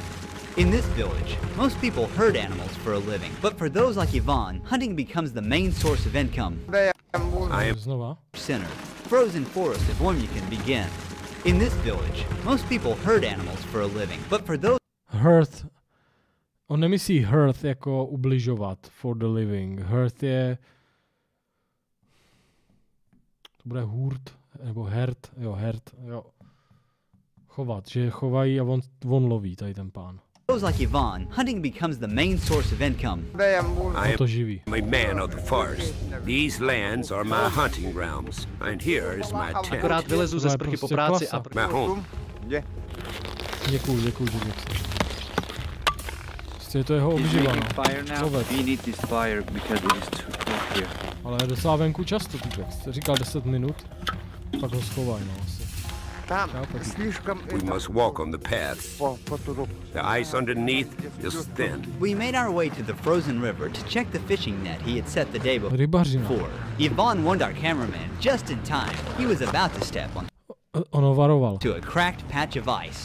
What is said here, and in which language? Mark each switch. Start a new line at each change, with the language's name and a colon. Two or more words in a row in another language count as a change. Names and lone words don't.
English: In this village, most people herd animals for a living, but for those like Ivan, hunting becomes the main source of income. Center, frozen forest of Oymyakon begin. In this village, most people herd animals for a living, but for those...
Czech: Hurt. On nemyslí hurt jako ubližovat,
English: for the living. Hurt je...
Czech: To bude hurt, nebo hert, jo. Chovat, že chovají a on loví, tady ten pán.
English: Those like Ivan, hunting becomes the main source of income. I am a man of the forest. These lands are my hunting grounds, and here is my tent.
Czech: Akorát vylezu ze sprchy po práci a...
English: My home.
Czech: Děkuju. Prostě to jeho obživa, no. Ale je docela venku často, týpek. Jste říkal 10 minut, pak ho schovaj, no asi.
English: We must walk on the paths. The ice underneath is thin. We made our way to the frozen river to check the fishing net he had set the day before. Ivan warned our cameraman just in time. He was about to step on to a cracked patch of ice.